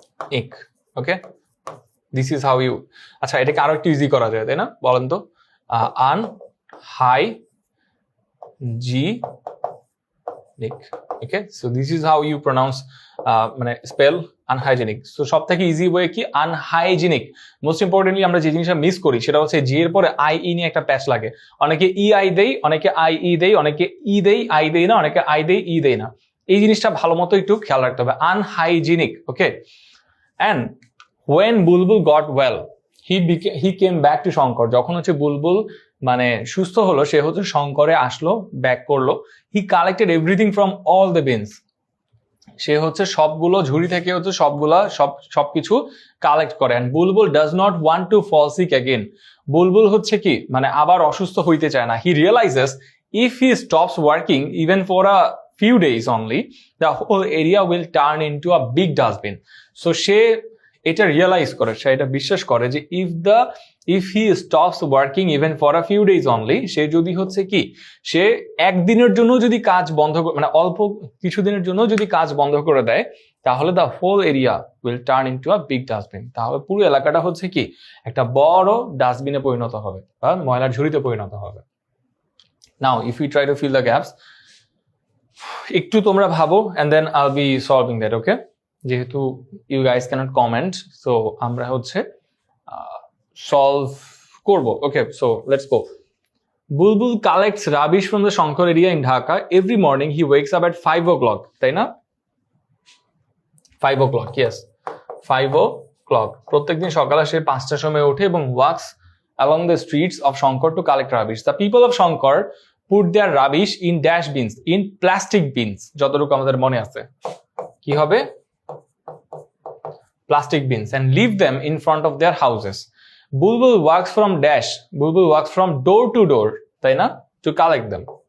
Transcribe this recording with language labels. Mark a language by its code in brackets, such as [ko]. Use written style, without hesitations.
[bn] Unhygienic, okay, [en] This is how you. [bn] আচ্ছা, এটাকে আরো একটু ইজি করা যায়, তাই না? বলেন তো, [en] unhygienic, okay, so this is how you pronounce মানে spell unhygienic. [bn] So সব থেকে ইজি ওয়ে কি unhygienic। [en] most importantly [bn] আমরা যে জিনিসটা মিস করি সেটা হচ্ছে জি এর পরে আই ই নিয়ে একটা প্যাচ লাগে। অনেকে ই আই দেই, অনেকে আই ই দেই, অনেকে ই দেই আই দেই না, অনেকে আই দেই ই দেই না। এই জিনিসটা ভালো মতো একটু খেয়াল রাখতে হবে, unhygienic, okay. [en] And when Bulbul got well, he came back to Shankar. [bn] যখন হচ্ছে বুলবুল মানে সুস্থ হলো, সে হচ্ছে শঙ্করে আসলো, ব্যাক করলো। [en] he collected everything from all the bins, [bn] সে হচ্ছে সবগুলো ঝুড়ি থেকে হচ্ছে সবকিছু কালেক্ট করে। [en] and Bulbul does not want to fall sick again, [bn] বুলবুল হচ্ছে কি মানে আবার অসুস্থ হইতে চায় না। [en] He realizes if he stops working even for a few days only, the whole area will turn into a big dustbin. So [bn] সে এটা রিয়েলাইজ করে, সে এটা বিশ্বাস করে যে [en] if he stops working even for a few days only, [bn] সে যদি হচ্ছে কি সে একদিনের জন্য যদি কাজ বন্ধ মানে অল্প কিছুদিনের জন্য যদি কাজ বন্ধ করে দেয়, তাহলে [en] the whole area will turn into a big dustbin, [bn] তাহলে পুরো এলাকাটা হচ্ছে কি একটা বড় ডাস্টবিনে পরিণত হবে বা ময়লার ঝুড়িতে পরিণত হবে। [en] now if you try to fill the gaps, [bn] একটু তোমরা ভাবো [en] And then I'll be solving that, okay? যেহেতু you guys can't comment, so [bn] আমরা হচ্ছে সলভ করব, [en] Okay? So let's go. Bulbul collects rubbish from the Shankar area in Dhaka every morning, he wakes up at 5 o'clock, [bn] তাই না? [en] 5 o'clock, yes, 5 o'clock। [bn] প্রত্যেকদিন সকালে সে 5টার সময় ওঠে এবং [en] Walks along the streets of Shankar to collect rubbish. The people of Shankar put their rubbish in dash bins, in plastic bins, [bn] যতটুকু আমাদের মনে আছে। কি হবে? [en] Plastic bins, and leave them in front of their houses. Bulbul walks from door to door, [bn] তাই না? [en] To collect them.